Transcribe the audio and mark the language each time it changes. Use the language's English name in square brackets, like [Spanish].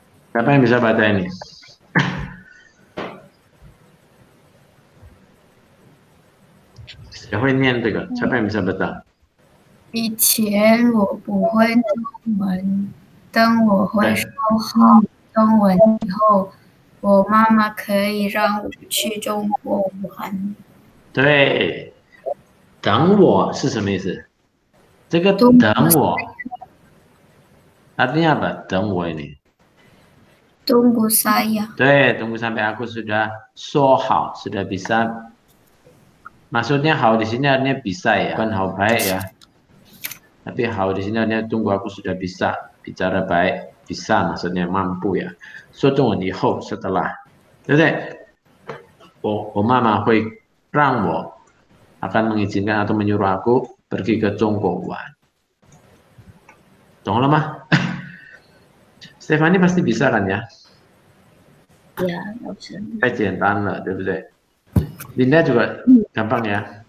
[Indonesian] ，siapa yang bisa baca ini? Siapa yang [Chinese] 念这个？ [Indonesian] siapa yang bisa baca? [Chinese] 以前我不会中文，等我会说好中文以后，我妈妈可以让我去中国玩。对，等我是什么意思？这个等我 [Indonesian] artinya apa? [Chinese] 等我 [Indonesian] ini. Tunggu saya. 对，tunggu sampai aku sudah [Chinese] 说好, [Indonesian] sudah bisa. Maksudnya hao di sini artinya bisa ya, bukan hao baik ya. Tapi hao di sini artinya tunggu aku sudah bisa bicara baik, bisa maksudnya mampu ya. [Chinese] 说中文以后 [Indonesian] setelah, [Chinese] 对不对？我妈妈会让我 [Indonesian] akan mengizinkan atau menyuruh aku pergi ke Zhongguo [Chinese] 玩，懂了吗？ [Indonesian] Stefani pasti bisa kan ya? [Chinese] 呀，老师，太简单了，对不对？ [Indonesian] Linda juga gampang ya?